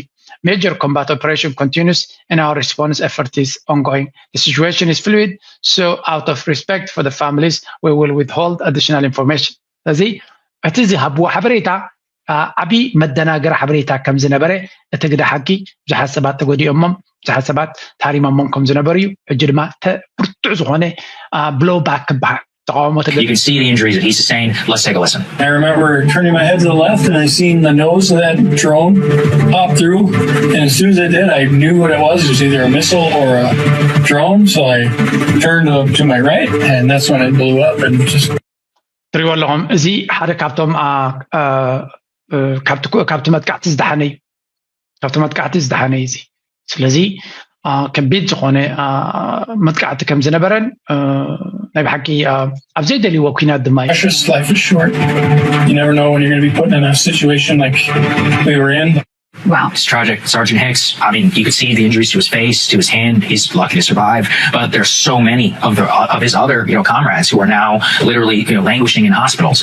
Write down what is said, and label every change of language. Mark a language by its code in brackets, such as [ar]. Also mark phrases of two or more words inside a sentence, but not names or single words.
[en] Major combat operation continues and our response effort is ongoing. The situation is fluid, so out of respect for the families, we will withhold additional information. [ti] ስለዚ እቲ ዝሃብዎ ሓበሬታ ዓብዪ መደናገር ሓበሬታ ከም ዝነበረ እቲ ግደ ሓቂ ብዙሓት ሰባት ተጎዲኦሞም ብዙሓት ሰባት ታሪሞሞም ከም ዝነበሩ እዩ ሕጂ ድማ ብርቱዕ ዝኾነ [en] blow back [ti] ክበሃል [en] You can see the injuries that he sustained. Let's take a listen. I remember turning my head to the left and I seen the nose of that drone pop through. And as soon as I did, I knew what it was. It was either a missile or a drone. So I turned to my right and that's when it blew up and just... [ti] ትሪእዎ ኣለኹም እዚ ሓደ ካብቶም ካብቲ መጥቃዕቲ ዝደሓነ እዩ ካብቲ መጥቃዕቲ ዝደሓነ እዩ እዚ ስለዚ ከቢድ ዝኾነ መጥቃዕቲ ከም ዝነበረን ናይ ብሓቂ ኣብ ዘይደልይዎ ኩናት ድማ እዩ [en] Precious life is short. You never know when you're going to be put in a situation like we were in. Wow, it's tragic. Sergeant Hicks, I mean, you could see the injuries to his face, to his hand. He's lucky to survive. But there's so many of his other, comrades who are now literally, languishing in hospitals.